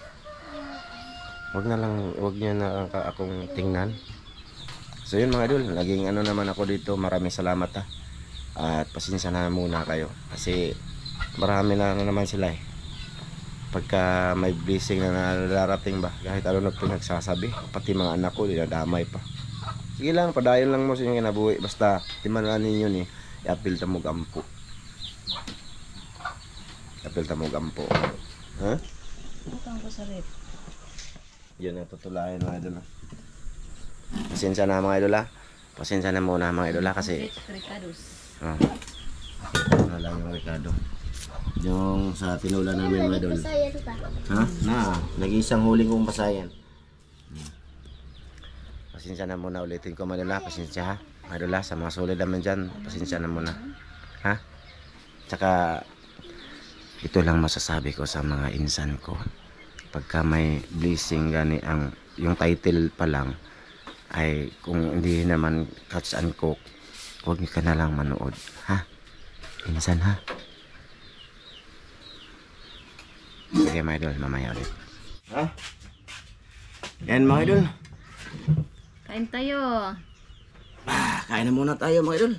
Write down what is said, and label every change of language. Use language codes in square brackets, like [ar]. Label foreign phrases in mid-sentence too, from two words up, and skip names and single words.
[tl] Huwag nyo na akong tingnan. So yun mga idol, naging ano naman ako dito. Maraming salamat ha. At pasensya na muna kayo kasi marami na naman sila eh. Pagka may blessing na nararating ba, kahit ano na pinagsasabi, pati mga anak ko dinadamay pa. [ceb] Sige lang, padayon lang mo sa inyong kinabuhi. Basta timanan ninyo ni i-apil ta mo gampo. Apil ta mo gampo. [tl] Ha? Bukang ko sa rep. Yun ang tutulayan mga idol. Pasensya na mga idol ha. Pasensya na muna mga idol ha kasi Ricardos. ano lang yung Ricardo. Yung sa tinula namin mga idol. Pasayan pa. Ha? Nag-iisang huling kong pasayan. Pasensya na muna, ulitin ko mga idol ha. Pasensya ha. Mga idol ha, sa mga solid naman dyan, pasensya na muna. Ha? Tsaka ito lang masasabi ko sa mga insan ko. Pagka may blessing gani ang yung title pa lang ay kung hindi naman [en] catch and cook, [tl] huwag ka na lang manood. Ha? Insan ha? Sige mga idol, mamaya ulit. Ha? Yan mga idol. Kain tayo. Kain na muna tayo mga idol.